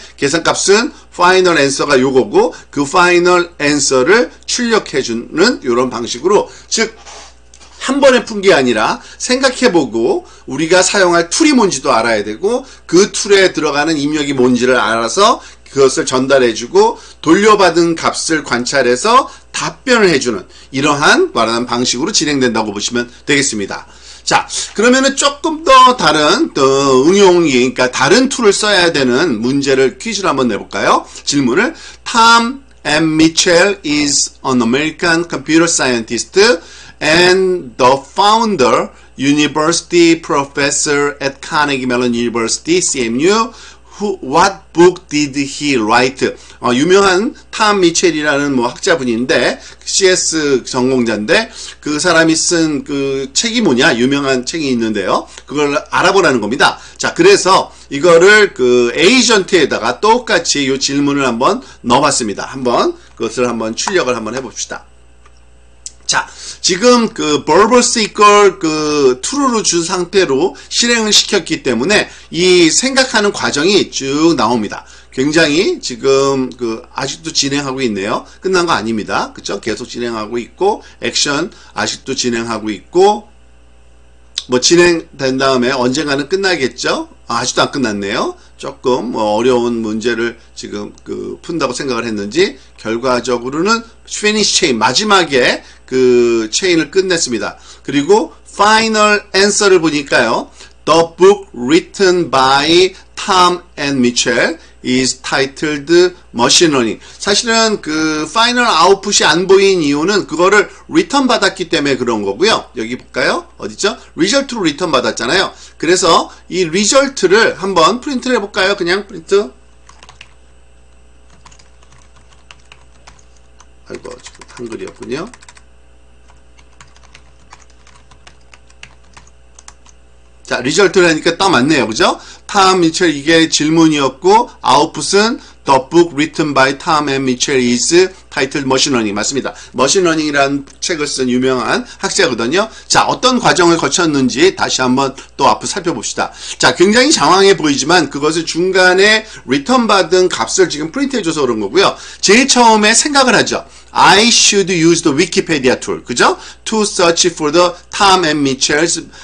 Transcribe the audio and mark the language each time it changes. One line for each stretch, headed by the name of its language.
Korean: 계산값은 파이널 앤서가 요거고 그 파이널 앤서를 출력해주는 이런 방식으로, 즉 한 번에 푼 게 아니라 생각해보고 우리가 사용할 툴이 뭔지도 알아야 되고 그 툴에 들어가는 입력이 뭔지를 알아서 그것을 전달해주고 돌려받은 값을 관찰해서 답변을 해주는 이러한 말하는 방식으로 진행된다고 보시면 되겠습니다. 자, 그러면은 조금 더 다른 응용이, 그러니까 다른 툴을 써야 되는 문제를 퀴즈를 한번 내볼까요? 질문을 Tom M.
English: Mitchell is an American computer scientist and the founder, university professor at Carnegie Mellon University, CMU. What book did he write?
Korean: 유명한 탐 미첼이라는 뭐 학자분인데 CS 전공자인데 그 사람이 쓴 그 책이 뭐냐? 유명한 책이 있는데요. 그걸 알아보라는 겁니다. 자, 그래서 이거를 그 에이전트에다가 똑같이 이 질문을 한번 넣어봤습니다. 한번 그것을 한번 출력을 한번 해봅시다. 자, 지금 그 verbose equal 그 true로 준 상태로 실행을 시켰기 때문에 이 생각하는 과정이 쭉 나옵니다. 굉장히 지금 그 아직도 진행하고 있네요. 끝난 거 아닙니다. 그쵸? 계속 진행하고 있고 액션 아직도 진행하고 있고 뭐 진행된 다음에 언젠가는 끝나겠죠? 아직도 안 끝났네요. 조금 뭐 어려운 문제를 지금 그 푼다고 생각을 했는지 결과적으로는 finish chain 마지막에 그 체인을 끝냈습니다. 그리고 final answer를 보니까요.
English: The book written by Tom and Mitchell is titled Machine Learning.
Korean: 사실은 그 final output이 안 보인 이유는 그거를 return 받았기 때문에 그런 거고요. 여기 볼까요? 어디죠? result로 return 받았잖아요. 그래서 이 result를 한번 프린트를 해볼까요? 그냥 프린트. 아이고, 지금 한글이었군요. 자, 리절트를 하니까 딱 맞네요. 그죠? 탐 미첼 이게 질문이었고 아웃풋은
English: The book written by Tom and Mitchell is titled Machine Learning.
Korean: 맞습니다. Machine Learning이라는 책을 쓴 유명한 학자거든요. 자, 어떤 과정을 거쳤는지 다시 한번 또 앞으로 살펴봅시다. 자, 굉장히 장황해 보이지만 그것을 중간에 리턴 받은 값을 지금 프린트해줘서 그런 거고요. 제일 처음에 생각을 하죠.
English: I should use the Wikipedia tool.
Korean: 그죠?
English: To search for the Tom and Mitchell's